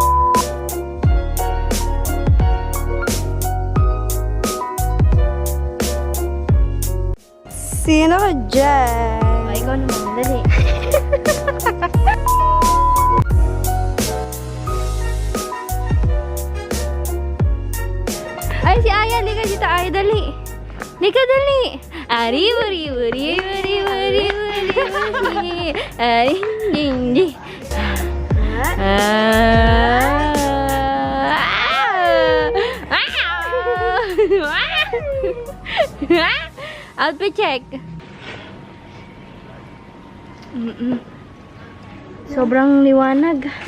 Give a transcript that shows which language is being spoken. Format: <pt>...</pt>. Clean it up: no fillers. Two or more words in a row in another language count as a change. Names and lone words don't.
<tl>Sino ka dyan? Ay, ikaw naman. Dali. Ay, si Aya. Liga dito, Aya. Dali. Liga, dali. Ari, buri, buri, buri, buri, buri, buri. Ari, hindi.</tl> <en>Outfit check.</en> <tl>Sobrang liwanag.</tl>